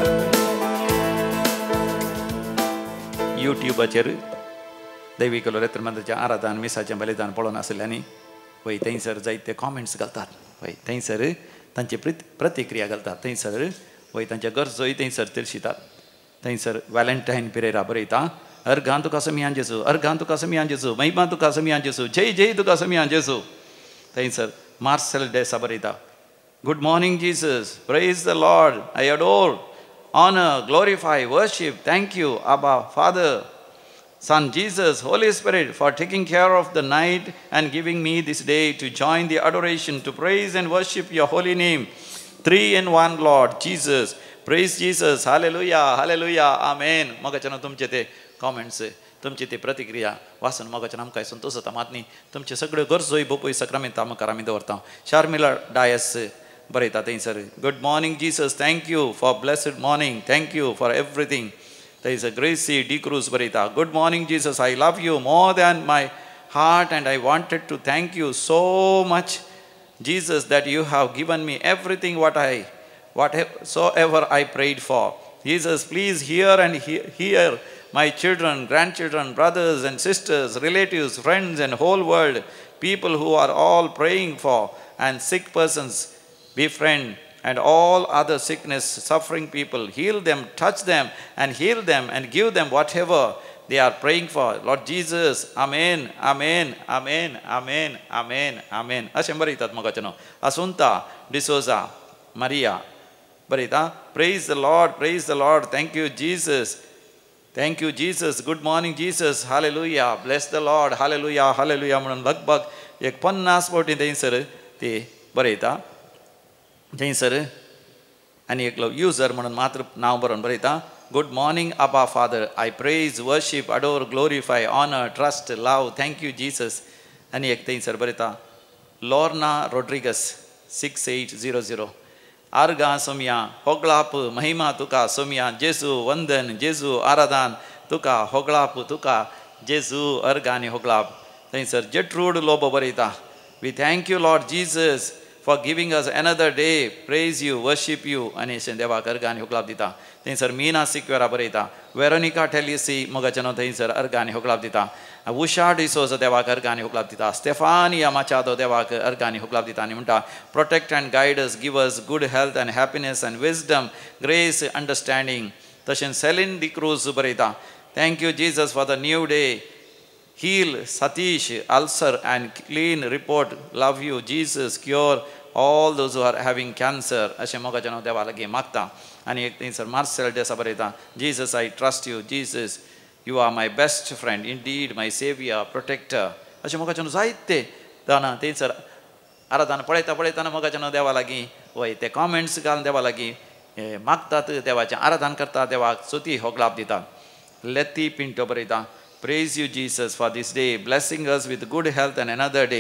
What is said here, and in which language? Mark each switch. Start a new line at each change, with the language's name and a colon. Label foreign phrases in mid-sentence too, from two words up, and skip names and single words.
Konkani: यूट्यूबाचेर दैवीक रेत्रमंत्राच्या आराधन मिसाचें बलिदान पळोवन आसलेल्यांनी वय थंयसर जायते कॉमेंट्स घालतात वय थंयसर तांचे प्रतिक्रिया घालतात थंयसर वय तांच्या गरजोय थंयसर तिरशितात थंयसर वॅलेंटायन पिरेरा बरयता अर्घां तुका समियान जेजू अर्घां तुका समियान जेजू महिमा तुका समियान जेजू जय जय तुका समियान जेजू थंयसर मार्सेल डेसा बरयता
English: good morning Jesus praise the Lord I adore honor, glorify, worship, thank you, Abba, Father, Son Jesus, Holy Spirit, for taking care of the night and giving me this day to join the adoration, to praise and worship your holy name. 3 in 1 Lord Jesus. Praise Jesus. Hallelujah. Hallelujah. Amen.
Konkani: मगाच्यान तुमचे ते कॉमेंट्स तुमची ती प्रतिक्रिया वाचून मगाच्यान आमकां संतोश जाता मातनी तुमचे सगळे गरजोय बोपोय सक्रमेंत आमकां आमी दवरता शार्मिला डायस बरयता थंयसर
English: good morning Jesus thank you for blessed morning thank you for everything
Konkani: थंयसर ग्रेसी डी क्रूज बरयता
English: good morning Jesus I love you more than my heart and I wanted to thank you so much Jesus that you have given me everything what so ever I prayed for Jesus please hear and hear my children, grandchildren, brothers and sisters, relatives, friends and whole world, people who are all praying for and sick persons, befriend and all other sickness, suffering people, heal them, touch them and heal them and give them whatever they are praying for. Lord Jesus, Amen, Amen, Amen, Amen, Amen, Amen.
Konkani: अशें बरयतात मगाच्यान
English: Asunta D'Souza, Maria बरयता praise the Lord, thank you Jesus. Thank you Jesus, good morning Jesus, hallelujah, bless the Lord, hallelujah, hallelujah
Konkani: म्हणून लगभग एक 50 फावटी थंयसर ते बरयता थंयसर आनी एकलो युजर म्हणून मात्र नांव बरोवन बरयता
English: good morning Abba Father I praise worship adore glorify honour trust love thank you Jesus
Konkani: आनी एक थंयसर बरयता लॉर्ना रोड्रिगस 6800 आर्गा सोमिया होगळाप महिमा तुका सोमिया जेजू वंदन जेजू आराधन तुका होगळाप तुका जेजू अर्गा आनी होगळाप थंयसर जेट्रूड लोबो बरयता
English: we thank you Lord Jesus for giving us another day, praise you, worship you,
Konkani: आणि अशें देवाक अर्घ आनी होगलाप दिता थंयसर मिना सिक्वेरा बरयता वेरोनिका टेलिसी मोगाच्यान थंयसर अर्घ आनी होगलाप दिता उषा डिसोजा देवाक अर्घ आनी होगलाप दिता स्टेफानिया माचादो देवाक अर्घ आनी होगलाप दिता आनी म्हणटा
English: protect and guide us give us good health and happiness and wisdom grace understanding
Konkani: तशेंच सेलिन डी क्रूज बरयता
English: thank you Jesus for the new day heal Satish ulcer and clean report love you Jesus cure all those who are having cancer
Konkani: अशें मोगाच्यान देवा लागीं मागता आनी एक थंयसर मार्सेल डेसा बरयता
English: Jesus I trust you Jesus you are my best friend indeed my savior protector
Konkani: अशें मोगाच्यान जायते जाणां थंयसर आराधना पळयतना मोगाच्यान देवा लागीं वय ते कॉमेंट्स घालून देवा लागीं मागतात देवाचें आराधना करता देवाक स्तुती होगलाप दितात लेती पिंटो बरयता
English: Praise you Jesus for this day, blessing us with good health and another day.